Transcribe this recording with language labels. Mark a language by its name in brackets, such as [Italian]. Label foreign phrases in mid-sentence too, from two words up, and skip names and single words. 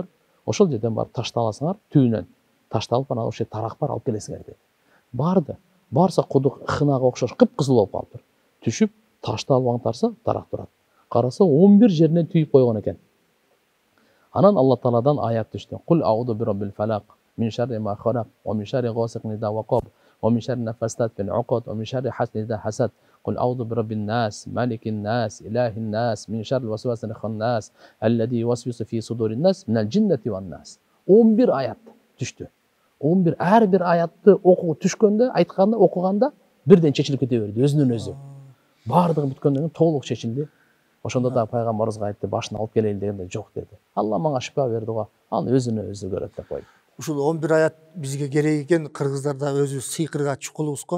[Kyrgyz] Ошол жерден барып ташты аласыңар, түйүнөн. Ташталып анан ошол тарак бар, алып келесиңер деди. Барды. Барса кудук хынага окшош кыпкызыл болуп калыптыр. Түшүп, ташты алып аңтарса, тарак турат. Караса 11 жеринен түйүп койгон экен. Анан Алла Тааладан аят түштү. [Arabic] قل أعوذ برب الفلق من شر ما خلق ومن شر غاسق إذا وقب ومن شر النفاثات في العقد ومن شر حاسد إذا حسد. قل أعوذ برب الناس مالك الناس إله الناس من شر الوسواس الخناس الذي يوسوس في صدور الناس من الجنة والناس. [Kyrgyz] 11 аят түштү. 11 ар бир аятты түшкөндө, айтканда, окуганда бирден чечилип кете берди өзүнөн өзү. Бардыгы бүткөндөн кийин толук чечилди. Ошондо да пайгамбарыбызга айтты, башын алып келейин дегенде жок деди. Алла мага шифа берди го, аны өзүнө өзү көрөт деп койду. Ушул 11 аят бизге керек экен. Кыргыздарда өзү сыйкырга чукулубуз го.